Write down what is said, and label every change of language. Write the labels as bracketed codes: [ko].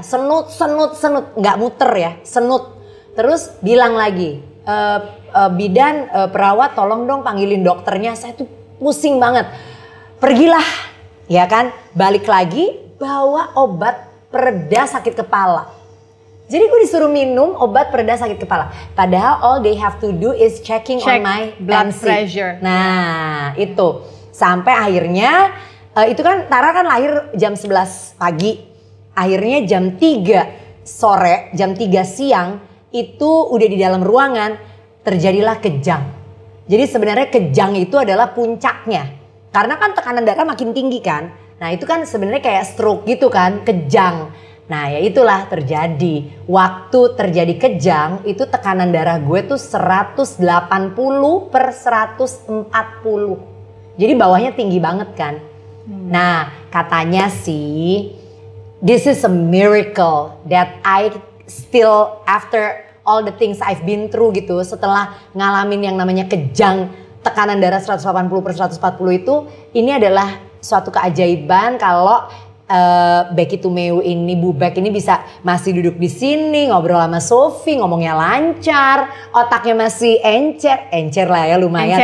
[id] Senut gak muter ya senut. Terus bilang lagi bidan perawat tolong dong panggilin dokternya. Saya tuh pusing banget. Pergilah ya kan balik lagi bawa obat pereda sakit kepala. Jadi gue disuruh minum obat pereda sakit kepala. Padahal [en] all they have to do is check on my blood [id] tensi. [en] pressure. [id] Nah itu. Sampai akhirnya itu kan Tara kan lahir jam 11 pagi. Akhirnya jam 3 sore, jam 3 siang itu udah di dalam ruangan terjadilah kejang. Jadi sebenarnya kejang itu adalah puncaknya. Karena kan tekanan darah makin tinggi kan. Nah itu kan sebenarnya kayak stroke gitu kan, kejang. Nah ya itulah terjadi. Waktu terjadi kejang itu tekanan darah gue tuh 180/140. Jadi bawahnya tinggi banget kan. Nah katanya sih [en] this is a miracle that I still after all the things I've been through [id] gitu. Setelah ngalamin yang namanya kejang tekanan darah 180/140 itu ini adalah suatu keajaiban kalau Becky Tumeu ini, Bu Bek ini bisa masih duduk di sini ngobrol sama Sophie, ngomongnya lancar, otaknya masih encer lah ya lumayan.